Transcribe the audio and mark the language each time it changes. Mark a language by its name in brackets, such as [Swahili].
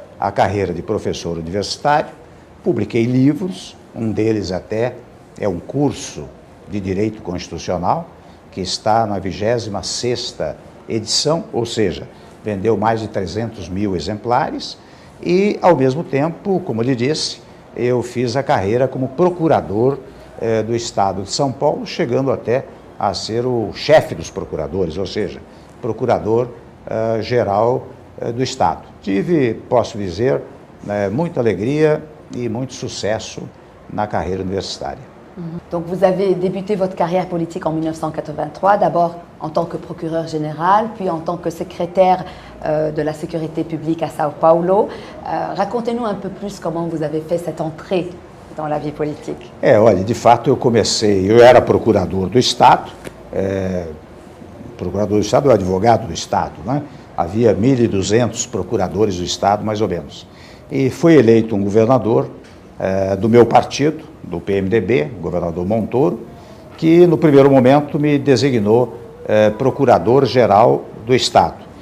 [Portuguese] A carreira de professor universitário, publiquei livros, um deles até é um curso de Direito Constitucional, que está na 26ª edição, ou seja, vendeu mais de 300 mil exemplares, e, ao mesmo tempo, como lhe disse, eu fiz a carreira como procurador do Estado de São Paulo, chegando até a ser o chefe dos procuradores, ou seja, procurador-geral do Estado. Tive, posso dizer, muita alegria e muito sucesso na carreira universitária. [French] Donc vous avez débuté votre carrière politique en 1983, d'abord en tant que procureur général, puis en tant que secrétaire de la sécurité publique à Sao Paulo. Racontez-nous un peu plus comment vous avez fait cette entrée dans la vie politique. [Portuguese] Olha, de fato eu era procurador do Estado, é o advogado do Estado, né? Havia 1.200 procuradores do Estado, mais ou menos. E foi eleito um governador do meu partido, do PMDB, o governador Montoro, que no primeiro momento me designou procurador-geral do Estado.